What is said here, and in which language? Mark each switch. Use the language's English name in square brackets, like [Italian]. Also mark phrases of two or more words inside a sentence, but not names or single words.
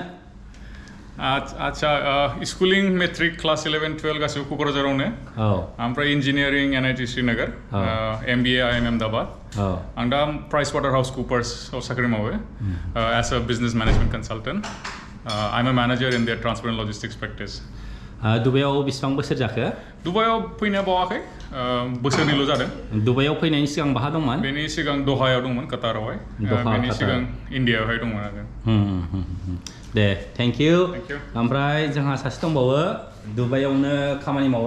[Bodo] आच्छा [English] schooling matric class 11-12 [Bodo] गासिबो क'क्राझारावनो ओमफ्राय इन्जिनियारिं NIT श्रीनगर MBA IIM अहमदाबाद आं दा प्राइस वाटार हाउस कुपार्सआव साख्रि मावो [English] as a business management consultant I am a manager in their transport and logistics practice [Bodo] दुबाइयाव बेसेबां बोसोर जाखो? दुबाइयाव फैनो बावाखै बोसोरनैल' जादों। दुबाइयाव फैनायनि सिगां बहा दंमोन? बेनि सिगां दहायाव दंमोन कातारावहाय। बेनि सिगां इन्डियायावहाय दंमोन आरो। [English] दे thank you. Thank you. [Bodo] ओमफ्राय जोंहा सासे दंबावो दुबाइयावनो खामानि मावो।